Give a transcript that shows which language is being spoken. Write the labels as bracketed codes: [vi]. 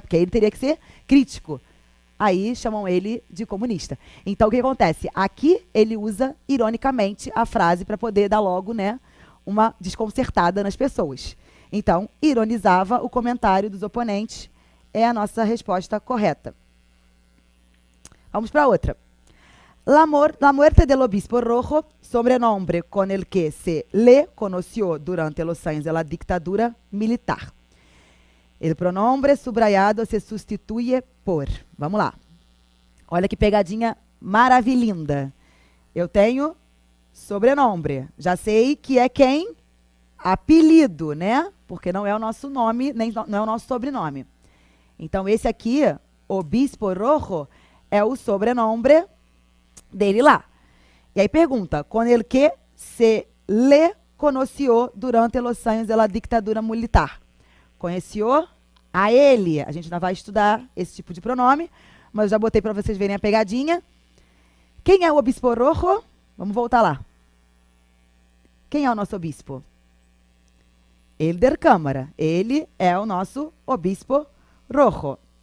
[pt] Porque ele teria que ser crítico. Aí chamam ele de comunista. Então, o que acontece? Aqui ele usa, ironicamente, a frase para poder dar logo, né, uma desconcertada nas pessoas. Então, ironizava o comentário dos oponentes. É a nossa resposta correta. Vamos para outra. [es] La muerte del obispo rojo, sobrenombre con el que se le conoció durante los años de la dictadura militar. El pronombre subrayado se sustituye por... [pt] Vamos lá. Olha que pegadinha maravilhinda. Eu tenho sobrenome. Já sei que é quem? Apelido, né? Porque não é o nosso nome, nem não é o nosso sobrenome. Então, esse aqui, Obispo Rojo, é o sobrenome dele lá. E aí pergunta, [es] com el que se le conoció durante los años de la dictadura militar. [pt] Conheceu a ele. A gente ainda vai estudar esse tipo de pronome, mas eu já botei para vocês verem a pegadinha. Quem é o Obispo Rojo? Vamos voltar lá. Quem é o nosso obispo? Helder Câmara. Ele é o nosso Obispo Rojo.